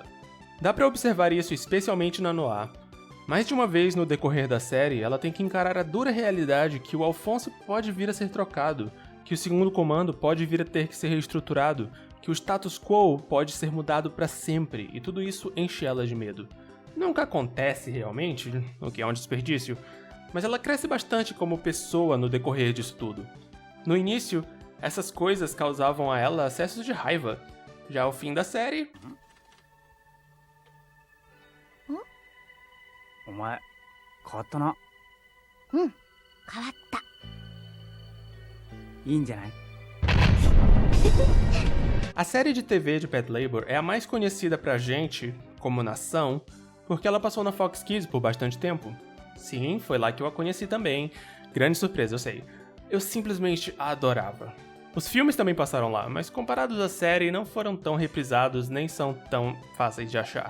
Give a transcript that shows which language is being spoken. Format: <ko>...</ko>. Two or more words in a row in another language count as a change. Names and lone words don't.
<pt>Dá pra observar isso especialmente na Noa. Mais de uma vez no decorrer da série, ela tem que encarar a dura realidade que o Alphonse pode vir a ser trocado, que o segundo comando pode vir a ter que ser reestruturado, que o status quo pode ser mudado para sempre, e tudo isso enche ela de medo. Nunca acontece realmente, o que é um desperdício, mas ela cresce bastante como pessoa no decorrer disso tudo. No início, essas coisas causavam a ela acessos de raiva. Já ao fim da série...</pt> <ja>お前変わったな。変わった。いいんじゃない？</ja> <pt>A série de TV de Pet Labor é a mais conhecida pra gente, como nação, porque ela passou na Fox Kids por bastante tempo. Sim, foi lá que eu a conheci também. Grande surpresa, eu sei. Eu simplesmente a adorava. Os filmes também passaram lá, mas comparados à série não foram tão reprisados nem são tão fáceis de achar.</pt>